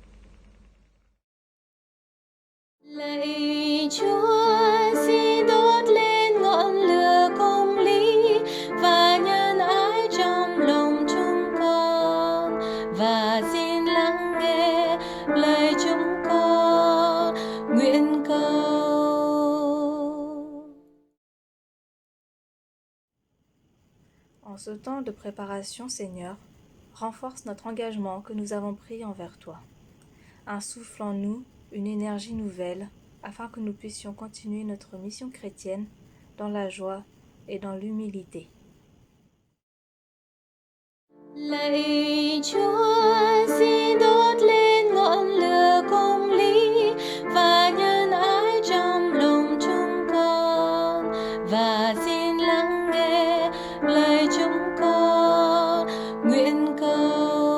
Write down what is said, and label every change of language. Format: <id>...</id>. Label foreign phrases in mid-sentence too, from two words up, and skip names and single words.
<vi>Lạy Chúa, xin đốt lên ngọn lửa công lý và nhân ái trong lòng chúng con, và xin lắng nghe lời chúng con nguyện cầu.</vi> <fr>En ce temps de préparation, Seigneur, renforce notre engagement que nous avons pris envers toi. Insuffle en nous une énergie nouvelle afin que nous puissions continuer notre mission chrétienne dans la joie et dans l'humilité.</fr> <vi>Lạy Chúa, xin đốt lên ngọn lửa công lý và nhân ái trong lòng chúng con, và xin lắng nghe lời chúng con nguyện cầu.</vi>